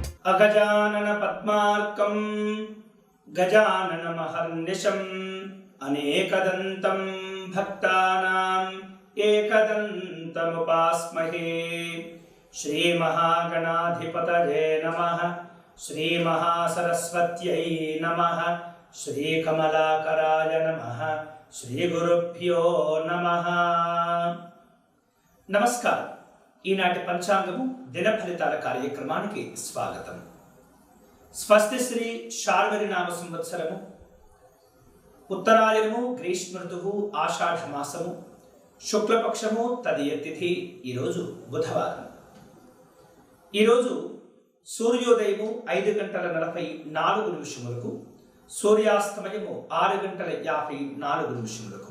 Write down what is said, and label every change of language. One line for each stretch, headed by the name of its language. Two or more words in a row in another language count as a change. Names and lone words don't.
Sanskrit: अगजानन पद्मार्कं गजाननमहर्निशम् अनेकदन्तं भक्तानां एकदन्तमुपास्महे। श्रीमहागणाधिपतये नमः। श्रीमहासरस्वत्यै नमः। श्रीकमलाकराय नमः। श्रीगुरुभ्यो नमः। नमस्कार।
Telugu: ఈనాటి పంచాంగము దిన ఫలితాల కార్యక్రమానికి స్వాగతం. స్వస్తి శ్రీ శార్వరి నామ సంవత్సరము ఉత్తరాయణము గ్రీష్మ ఋతువు ఆషాఢ మాసము శుక్లపక్షము తదియ తిథి. ఈరోజు బుధవారం. ఈరోజు సూర్యోదయము 5:44 సూర్యాస్తమయము 6:54.